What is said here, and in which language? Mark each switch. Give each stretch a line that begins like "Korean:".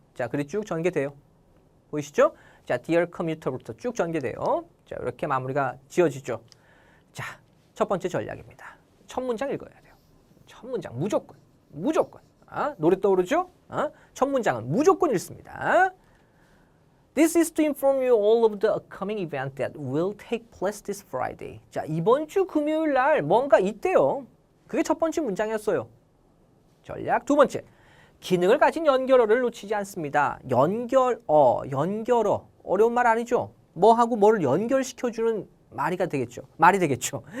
Korean: 자, 글이 쭉 전개돼요. 보이시죠? 자, Dear Commuter부터 쭉 전개돼요. 자, 이렇게 마무리가 지어지죠. 자, 첫 번째 전략입니다. 첫 문장 읽어야 돼요. 첫 문장 무조건. 노래 떠오르죠? 첫 문장은 무조건 읽습니다.
English: This is to inform you all of the upcoming event that will take place this Friday.
Korean: 자, 이번 주 금요일 날 뭔가 있대요. 그게 첫 번째 문장이었어요. 전략 두 번째. 기능을 가진 연결어를 놓치지 않습니다. 연결어. 어려운 말 아니죠? 뭐하고 뭐를 연결시켜주는 말이 되겠죠.